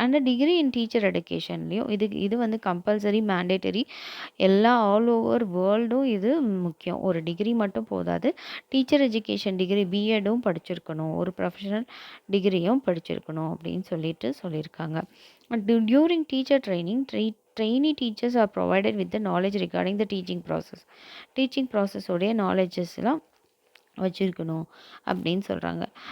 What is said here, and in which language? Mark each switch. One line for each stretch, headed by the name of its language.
English: and degree in teacher
Tamil: எடுகேஷன்லேயும் இது வந்து compulsory, mandatory, எல்லா
English: all over வேர்ல்டும்
Tamil: இது முக்கியம். ஒரு டிகிரி மட்டும் போதாது, டீச்சர் எஜுகேஷன் டிகிரி பிஎட்டும் படிச்சிருக்கணும், ஒரு ப்ரொஃபஷனல் டிகிரியும் படிச்சிருக்கணும் அப்படின்னு சொல்லியிருக்காங்க.
English: During teacher training, trainee teachers are provided with the knowledge regarding the teaching process.
Tamil: Teaching ப்ராசஸோடைய நாலேஜஸ்லாம் வச்சுருக்கணும் அப்படின்னு சொல்கிறாங்க.